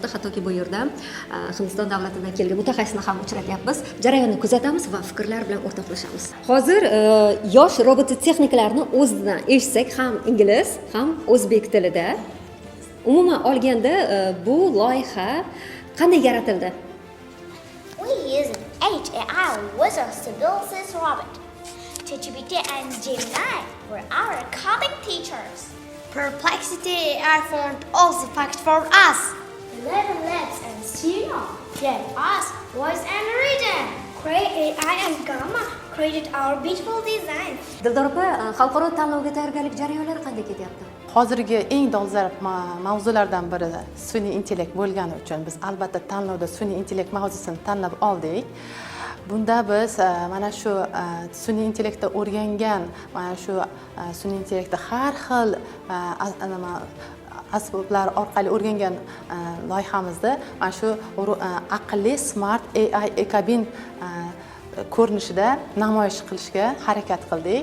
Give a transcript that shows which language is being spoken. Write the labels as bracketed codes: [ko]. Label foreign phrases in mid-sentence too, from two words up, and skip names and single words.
[uz] Hattoki bu yerda Hindiston davlatidan kelgan mutaxassisni ham uchratyapmiz. Jarayonni kuzatamiz va fikrlar bilan o'rtoqlashamiz. Hozir yosh robototexnikalarni o'zidan eshitsak ham ingliz, ham o'zbek tilida. Umuman olganda bu loyiha qanday yaratildi? [en] We use 8 AI wizards to build this robot. ChatGPT and Gemini were our coding teachers. Perplexity AI found all the facts for us. 11 Labs and Sino gave us voice and written. Cray AI and Gamma created our beautiful design. [uz] Dildor opa, xalqaro tanlovga tayyorgarlik jarayonlari qanday ketyapti? Hozirgi eng dolzarb mavzulardan biri sun'iy intellekt bo'lgani uchun biz albatta tanlovda sun'iy intellekt mavzusini tanlab oldik. Bunda biz mana shu sun'iy intellektda o'rgangan, mana shu sun'iy intellektda har xil asboblar orqali o'rgangan loyihamizda mana shu aqlli [en] smart AI [uz] ekobin ko'rinishida namoyish qilishga harakat qildik.